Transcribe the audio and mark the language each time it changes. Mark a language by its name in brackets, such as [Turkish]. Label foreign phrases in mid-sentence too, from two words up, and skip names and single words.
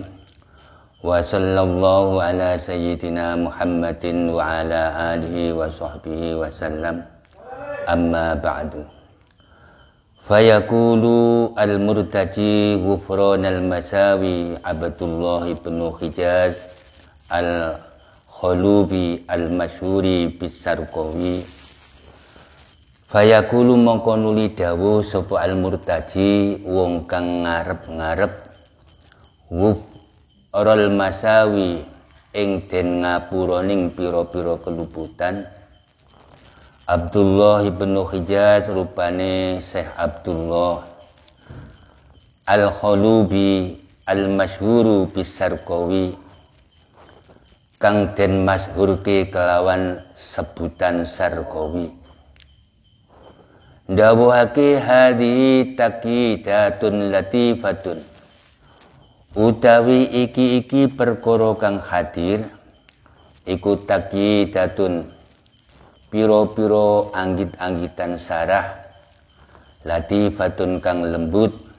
[Arabic] وصلى الله على سيدنا محمد وعلى آله وصحبه وسلم. أما بعد فيقول المرتجي غفران المساوي عبد الله بن حجازي الخلوتي المشهور بالشرقاوي. [Javanese] Fayaqulu mongko nuli dawuh sapa al-murtaji wong kang ngarep-ngarep Oral masawi ing den ngapuraning pira-pira keluputan. Abdullah ibn Hijaz rupane Syekh Abdullah Al-Khulubi [Arabic] المشهور بالشرقاوي [Javanese] kang den masyhurke kelawan sebutan Sarqawi. Ndawuhake [Arabic] هذه تقييدة لطيفة, [Javanese] utawi iki perkara kang hadir iku taqidatun piro-piro anggit-anggitan sarah latifatun kang lembut